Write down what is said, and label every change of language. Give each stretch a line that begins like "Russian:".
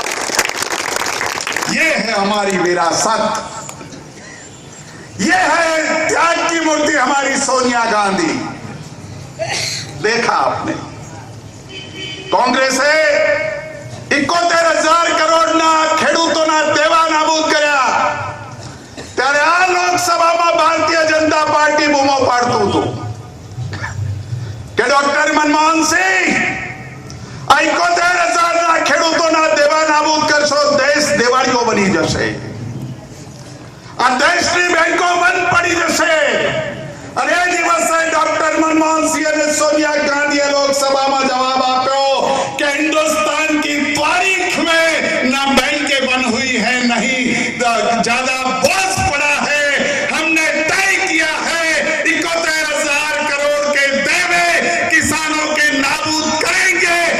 Hindi: ये है हमारी विरासत, ये है त्याग की मूर्ति हमारी सोनिया गांधी। देखा आपने, कांग्रेसे
Gujarati: 71,000 કરોડના ખેડૂતોના દેવા નાબૂદ કર્યા। ત્યારે આ લોકસભામાં ભારતીય જનતા પાર્ટી બૂમો પાડતું હતું કે ડોક્ટર મનમોહન સિંહ, 71,000 ખેડૂતોના દેવા નાબૂદ કરશો, દેશ દેવાળીઓ બની જશે, આ દેશની બેંકો બંધ પડી જશે। અને એ દિવસે ડોક્ટર મનમોહન સિંહ અને સોનિયા ગાંધીએ લોકસભામાં જવાબ આપ્યો कि
Hindi: हिंदुस्तान की तारीख में ना बैंकें बंद हुई है, नहीं ज्यादा बोझ पड़ा है। हमने तय किया है 71,000 करोड़ के देवे किसानों के नाबूद करेंगे।